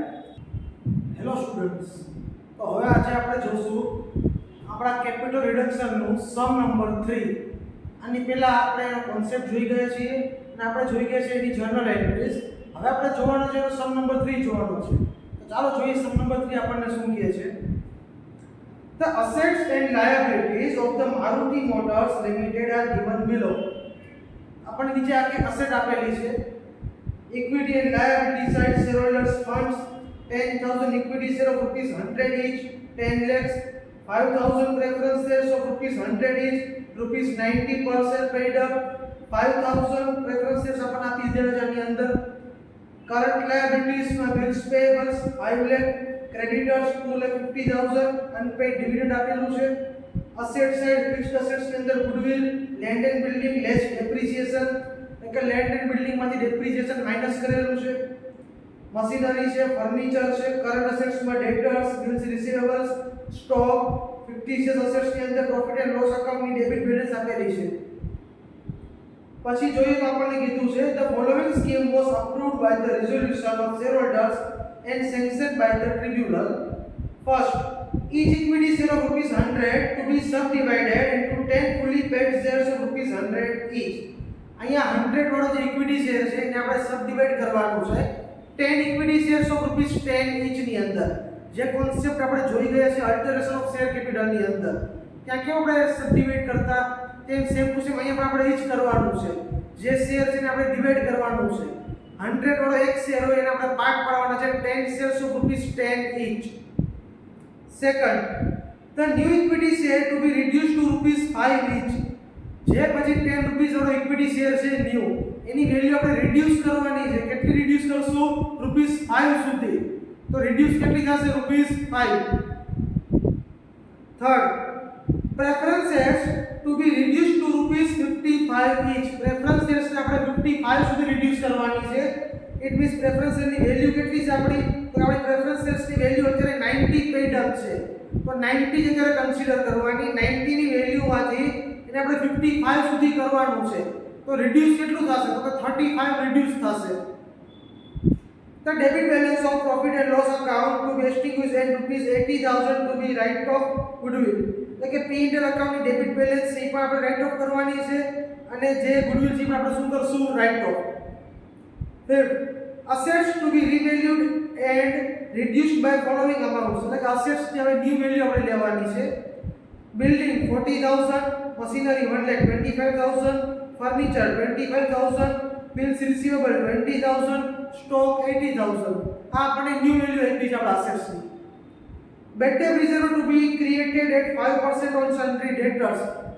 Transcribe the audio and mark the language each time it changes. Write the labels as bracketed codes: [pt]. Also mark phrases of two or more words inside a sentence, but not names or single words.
[gu] હેલો સ્ટુડન્ટ્સ, તો હવે આજે આપણે જોશું આપણા કેપિટલ રિડક્શનનું સમ નંબર 3. આની પહેલા આપણે એનો કોન્સેપ્ટ જોઈ ગયા છીએ અને આપણે જોઈ ગયા છે એની જનરલ એન્ટ્રીઝ. હવે આપણે જોવાનું છે સમ નંબર 3 જોવાનું છે. તો ચાલો જોઈએ સમ નંબર 3 આપણને શું કહે છે. [en] The assets and liabilities of the Maruti Motors Limited are given below. [gu] આપણને નીચે આખી અસેટ આપેલી છે. [en] Equity and liability side shareholders funds 10,000 equity share of ₹100 each, 10 lakhs, 5,000 preference shares of ₹100 each, ₹90 per share paid up, 5,000 preference shares [gu] अपन આપી દીધેલા છે આની અંદર. [en] Current liabilities માં bills payables 5 lakh, creditors 2,50,000, unpaid dividend [gu] આપેલું છે. [en] Asset side fixed assets [gu] ની અંદર [en] goodwill, land and building less depreciation, એટલે land and building માંથી depreciation [gu] માઈનસ કરેલું છે. મશીનરી છે, ફર્નિચર છે, [en] current assets [gu] માં [en] debtors, bills receivables, stock, fictitious assets [gu] ની અંદર [en] profit and loss account [gu] ની [en] debit balance [gu] આપેલી છે. પછી જોઈએ તો આપણને કીધું છે [en] the following scheme was approved by the resolution of shareholders and sanctioned by the tribunal. First, each equity share of ₹100 to be subdivided into 10 fully paid shares of ₹100 each. [gu] અહીંયા 100 વાળો જે [en] equity share [gu] છે એને આપણે સબડિવાઇડ કરવાનું છે [en] 10 equity shares of ₹10 each [gu] ની અંદર. જે કોન્સેપ્ટ આપણે જોઈ ગયા છે [en] alteration of share capital [gu] ની અંદર, ત્યાં કેમ આપણે સબડિવાઇડ કરતા તેમ [en] same to same [gu] અહીંયા પણ આપણે એ જ કરવાનું છે. જે શેર છે એને આપણે ડિવાઇડ કરવાનું છે. 100 વાળો એક શેર હોય એને આપણે પાર્ટ પાડવાના છે [en] 10 shares of ₹10 each. Second, the new equity share to be reduced to ₹5 each. [gu] જે પછી 10 રૂપીસ વાળો [en] equity share [gu] છે ન્યુ, એની વેલ્યુ આપણે રિડ્યુસ કરવાની છે. કેટલી રિડ્યુસ કરશું? ₹5 સુધી. તો રિડ્યુસ કેટલી થશે? ₹5. [en] થર્ડ, preference shares to be reduced to ₹55 each. preference shares [gu] ને આપણે 55 સુધી રિડ્યુસ કરવાની છે. [en] it means preference share [gu] ની વેલ્યુ કેટલી છે આપણી? તો આપણી [en] preference shares [gu] ની વેલ્યુ અત્યારે 90 [en] paid up [gu] છે, તો 90 જ અત્યારે કન્સિડર કરવાની. 90 ની વેલ્યુમાંથી એને આપણે 55 સુધી કરવાનું છે. તો રિડ્યુસ કેટલું થશે? તો કે 35 રિડ્યુસ થશે. [en] The debit balance of profit and loss account to be extinguished and ₹80,000 to be write off goodwill. [gu] એટલે કે [en] P&L account [gu] ની ડેબિટ બેલેન્સ છે એ પણ આપણે [en] write off [gu] કરવાની છે અને જે ગુડવિલ છે આપણે શું કરશું? [en] write off. Fifth, assets to be revalued and reduced by following amounts. [gu] એટલે કે assets ની હવે ન્યુ વેલ્યુ આપણે લેવાની છે. [en] Building 40,000, machinery 1,25,000, furniture 25,000, bills receivable 20,000, stock 80,000. [gu] આ આપણે ન્યુ વેલ્યુ આપી છે આપણા assets ની. [en] Bad debt reserve to be created at 5% on sundry debtors.